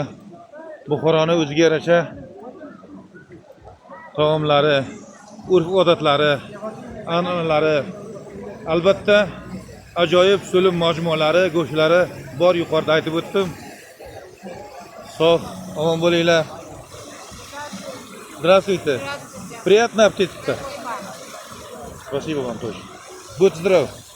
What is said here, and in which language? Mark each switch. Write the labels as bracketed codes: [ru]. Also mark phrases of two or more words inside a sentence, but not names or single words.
[uz] Buxoroni o'ziga yarasha taomlari, urf-odatlari, an'analari, albatta ajoyib so'lim majmualari, go'shtlari bor, yuqorida aytib o'tdim. Sog', omon bo'linglar. [ru] Здравствуйте. Приятного аппетита. Спасибо вам тоже. Будьте здоровы.